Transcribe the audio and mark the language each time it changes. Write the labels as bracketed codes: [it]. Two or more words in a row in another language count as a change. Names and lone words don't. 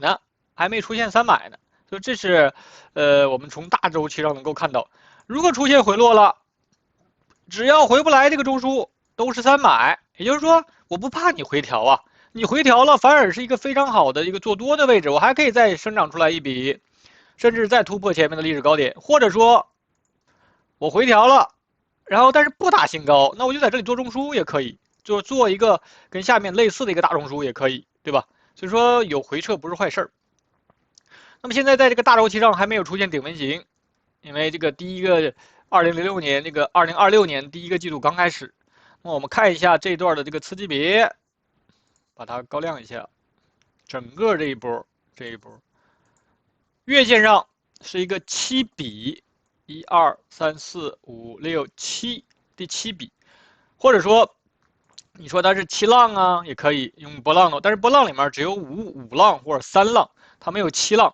[zh] 呢，所以這是我們從大周期上能夠看到，如果出現回落了，只要回不來這個中樞都是300，也就是說我不怕你回調啊，你回調了反而是一個非常好的一個做多的位置，我還可以再生長出來一筆，甚至再突破前面的歷史高點，或者說我回調了，然後但是不打新高，那我就在這裡做中樞也可以，就做一個跟下面類似的一個大中枢也可以，對吧？所以說有回撤不是壞事。那麼現在在這個大周期上還沒有出現頂分型，因為這個第一個2006年这個2026年第一個季度剛開始。那麼我們看一下這段的這個次級別，把它高亮一下，整個這一波月線上是一個7比1 2 3 4 5 6 7，第7比，或者說你說它是7浪啊也可以用波浪的，但是波浪裡面只有5浪或者3浪，它沒有7浪。